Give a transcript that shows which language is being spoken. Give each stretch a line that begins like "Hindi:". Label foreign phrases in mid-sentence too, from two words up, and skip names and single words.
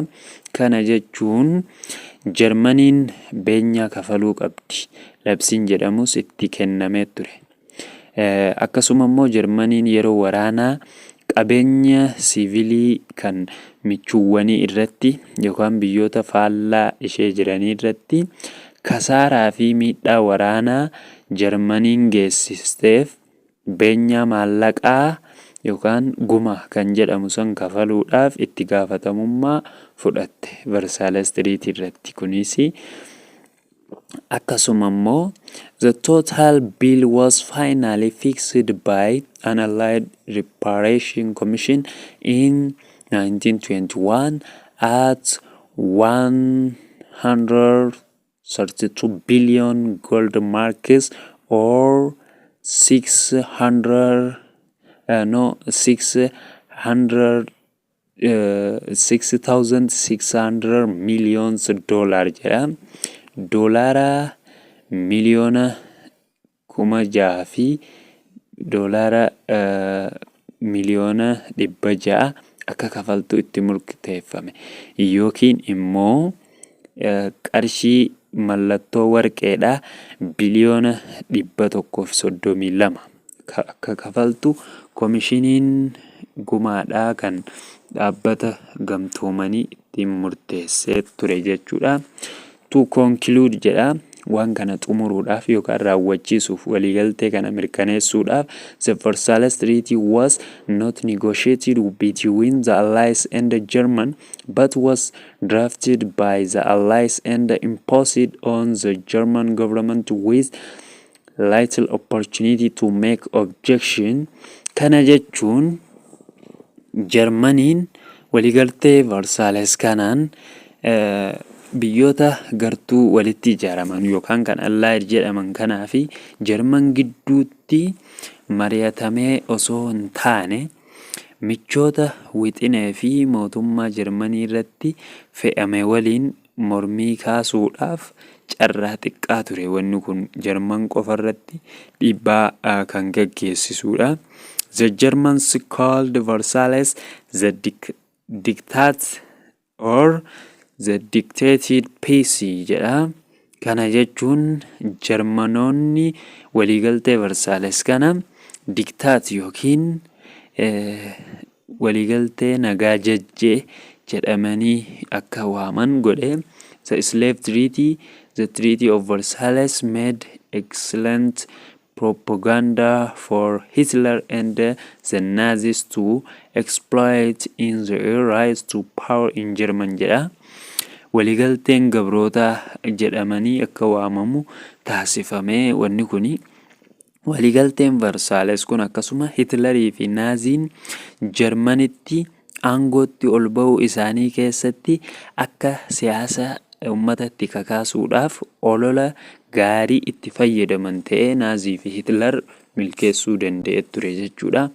Oromo: Kana jechuun Germaniin beenyaa kafaluu qabdi. Labsiin jedhamus itti kennamee ture. Akkasuma immoo Germaniin yeroo waraanaa qabeenya siviilii kan michuuwwanii irratti yookaan biyyoota faallaa ishee jiranii irratti kasaaraa fi miidhaa waraanaa Germaniin geessisteef beenyaa maallaqaa yookaan guma kan jedhamu san kafaluudhaaf itti gaafatamummaa fudhatte Versailles Treaty irratti. Kunis akkasuma immoo
English: the total bill was finally fixed by an Allied Reparation Commission in 1921 at 132 billion gold marks or 6,600 millions dollars jedha.
Oromo: Doolaara miliyoona 6,000 fi doolaara miliyoona 600 akka kafaltu itti murteeffame yookiin immoo qarshii mallattoo warqeedha biliyoona 132 akka kafaltu komishiniin gumaadhaa kan dhaabbata gamtoomanii ittiin murteessee ture jechuudha.
English: To conclude
Oromo: jedha waan kana xumuruudhaaf yookaan raawwachiisuuf waliigaltee kana mirkaneessuudhaaf
English: the Versailles Treaty was not negotiated between the Allies and the German but was drafted by the Allies and imposed on the German government with little opportunity to make objection.
Oromo: Kana jechuun Germaniin waliigaltee Versailles kanaan biyyoota gartuu walitti ijaaraman yookaan kan Allied jedhaman kanaa fi German gidduutti mari'atamee osoo hin taane michoota wixinee fi mootummaa Germanii irratti fe'ame waliin mormii kaasuudhaaf carraa xiqqaa ture. Wanni kun German qofa irratti dhiibbaa kan gaggeessisuudha.
English: The Germans called Versailles the dictate or the dictated peace jedha.
Oromo: Kana jechuun Germanoonni waliigaltee Versailles kana dictate yookiin waliigaltee nagaa jajjee jedhamanii akka waaman godhe.
English: The Slave Treaty, the Treaty of Versailles made excellent propaganda for Hitler and the Nazis to exploit in their rise to power in German jedha.
Oromo: Waliigalteen gabroota jedhamanii akka waamamu taasifame. Wanni kuni waliigalteen Versailles kun akkasuma Hitlerii fi Naaziin Germanitti aangootti ol ba'uu isaanii keessatti akka siyaasa uummatatti kakaasuudhaaf olola gaarii itti fayyadaman ta'ee Naazii fi Hitler milkeessuu danda'e ture jechuudha.